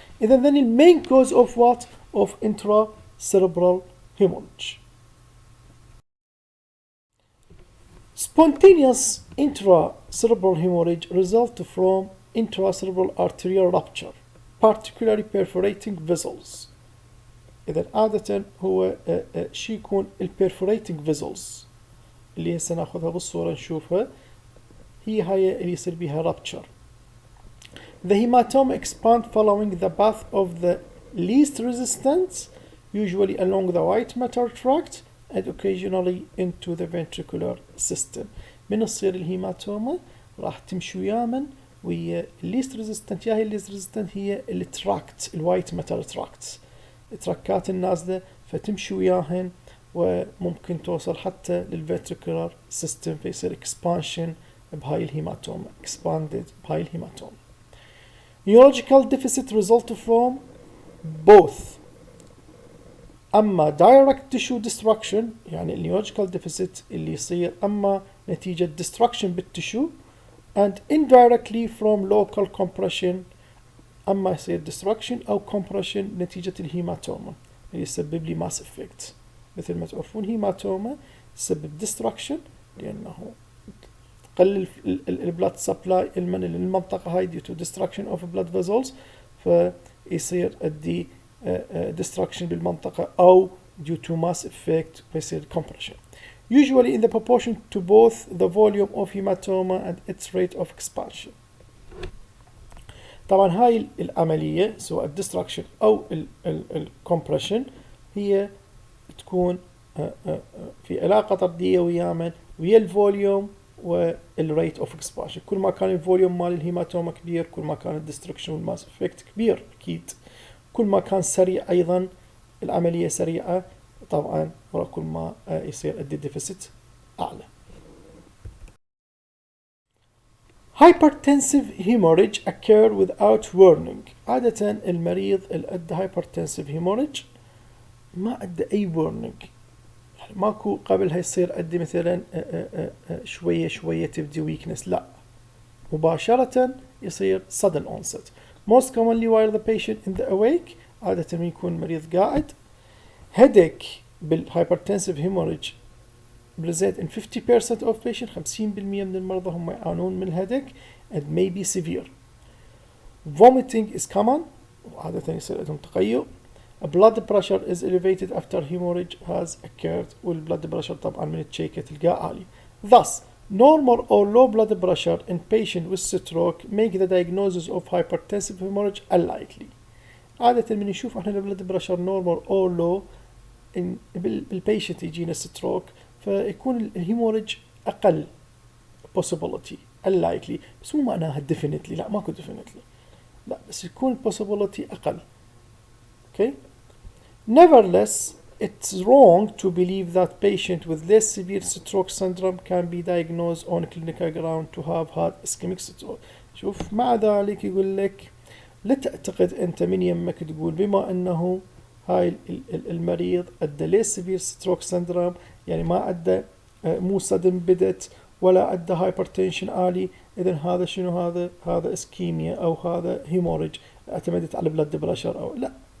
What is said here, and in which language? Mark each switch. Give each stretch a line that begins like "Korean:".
English: إذا then the main cause of what? Of intracerebral hemorrhage. Spontaneous intracerebral hemorrhage result from intracerebral arterial rupture, particularly perforating vessels.
Arabic: إذا عادة هو شي يكون perforating vessels اللي هسه ناخذها بالصورة نشوفها، هي هاي اللي يصير بيها rupture.
English: The hematoma expand following the path of the least resistance, usually along the white matter tract and occasionally into the ventricular system.
Arabic: من تصير الهيماتوما راح تمشي وياما وهي least resistant. يا هي least resistant هي التراكت، الوايت ماتر تراكت، التراكات النازلة، فتمشي وياهن وممكن توصل حتى للفنتريكولار سيستم، فيصير expansion بهاي الهيماتوما، expanded بهاي الهيماتوما.
English: Neurological deficit result from both أما direct tissue destruction، يعني neurological deficit اللي يصير أما نتيجة destruction بالتشو، and indirectly from local compression،
Arabic: أما يصير destruction أو compression نتيجة الهيماتوما اللي يسبب لي mass effect. مثل ما تعرفون هيماتوما تسبب destruction لأنه تقلل البلاد سبلاي من المنطقة هاي
English: due to destruction of blood vessels،
Arabic: فيصير الدي destruction بالمنطقة أو due to mass effect فيصير compression.
English: Usually in the proportion to both the volume of hematoma and its rate of expansion.
Arabic: طبعا هاي العملية سواء الدستركشن أو الكمبريشن هي تكون في علاقة طردية ويا الفوليوم والريت اوف اكسبانشن. كل ما كان الفوليوم مال الهيماتوما كبير كل ما كان الدستركشن والماس افكت كبير اكيد. كل ما كان سريع ايضا العملية سريعة طبعا كل ما يصير الدي ديفيسيت اعلى.
English: Hypertensive hemorrhage occur without warning.
Arabic: عادة المريض اللي عنده hypertensive hemorrhage ما عنده أي warning، يعني ماكو قبلها يصير عندي مثلا شوية شوية تبدي weakness، لا مباشرة يصير sudden onset.
English: Most commonly while the patient in the awake،
Arabic: عادة يكون مريض قاعد.
English: headache بالhypertensive hemorrhage present in 50% of patients،
Arabic: 50% من المرضى هم يعانون من الهيدك
English: and may be severe. Vomiting is common،
Arabic: عادة يصير عندهم تقيؤ.
English: Blood pressure is elevated after hemorrhage has occurred،
Arabic: والبلد بريشر طبعا من التشيكة تلقاه عالي.
English: Thus normal or low blood pressure in patient with stroke make the diagnosis of hypertensive hemorrhage unlikely.
Arabic: عادة من نشوف احنا البلد بريشر
English: normal or low
Arabic: بالبيشنت يجينا ستروك فيكون الهيموريج أقل possibility unlikely، بس مو معناها definitely، لا ماكو definitely، لا بس يكون possibility أقل.
English: okay. Nevertheless it's wrong to believe that patient with less severe stroke syndrome can be diagnosed on clinical ground to have had ischemic stroke.
Arabic: شوف مع ذلك يقول لك لا تعتقد أنت من يمك تقول بما أنه هاي المريض عنده
English: less severe stroke syndrome،
Arabic: يعني ما عنده مو صدم بدت ولا عنده hypertension عالي، إذن هذا شنو هذا اسكيميا أو هذا هيموريج اعتمدت على بلد بريشر أو لا.